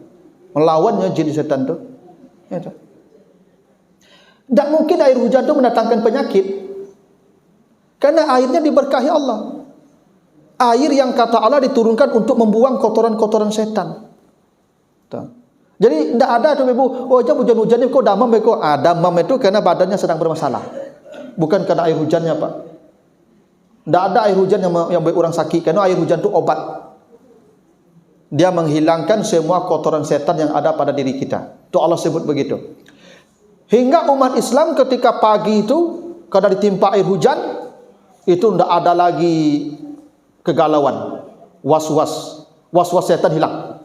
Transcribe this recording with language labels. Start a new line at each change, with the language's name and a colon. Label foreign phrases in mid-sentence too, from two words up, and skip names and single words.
Indonesian: Melawannya jin setan tu. Ya, tak mungkin air hujan tu mendatangkan penyakit. Karena airnya diberkahi Allah. Air yang kata Allah diturunkan untuk membuang kotoran-kotoran setan. Jadi tidak ada tu Ibu, oh jam
Minangkabau: hujan-hujan ni kok damam kok.
Indonesian: Damam itu karena badannya sedang bermasalah. Bukan karena air hujannya, Pak. Tidak ada air hujan yang buat orang sakit, karena air hujan itu obat. Dia menghilangkan semua kotoran setan yang ada pada diri kita. Itu Allah sebut begitu. Hingga umat Islam ketika pagi itu karena ditimpa air hujan, itu tidak ada lagi kegalauan, was-was setan hilang.